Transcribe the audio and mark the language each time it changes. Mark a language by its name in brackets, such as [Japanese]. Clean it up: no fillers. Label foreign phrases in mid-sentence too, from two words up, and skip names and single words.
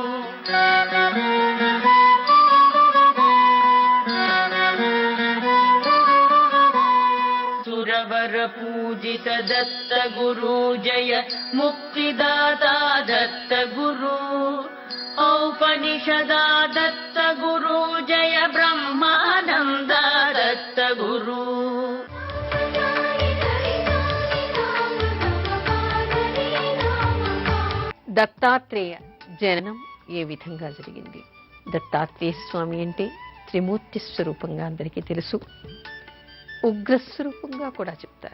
[Sanskrit] सुरवर पूजित दत्त गुरु जय मुक्तिदाता दत्त गुरु औपनिषदा दत्त गुरु जय ब्रह्मानंद दत्त गुरु [Telugu] దత్తాత్రేయ జననం ఏ విధంగా జరిగింది? దత్తాత్రేయ స్వామి అంటే త్రిమూర్తి స్వరూపంగా అందరికీ తెలుసు, ఉగ్రస్వరూపంగా కూడా చెప్తారు.